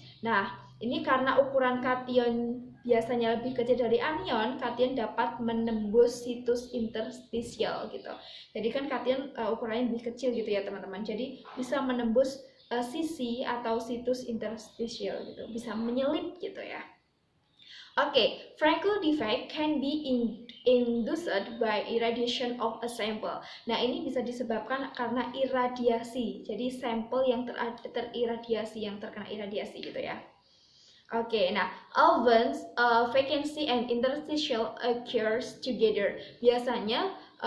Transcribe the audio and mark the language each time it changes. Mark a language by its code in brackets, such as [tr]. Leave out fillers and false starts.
[id] Nah, ini karena ukuran kation biasanya lebih kecil dari anion, kation dapat menembus situs interstisial gitu. Jadi kan kation ukurannya lebih kecil gitu ya teman-teman. Jadi bisa menembus sisi atau situs interstisial gitu, bisa menyelip gitu ya. [en] Oke, Frankel defect can be induced by irradiation of a sample. [id] Nah, ini bisa disebabkan karena irradiasi. Jadi sampel yang terirradiasi, yang terkena irradiasi gitu ya. [en] Oke, nah, often vacancy and interstitial occurs together. [id] Biasanya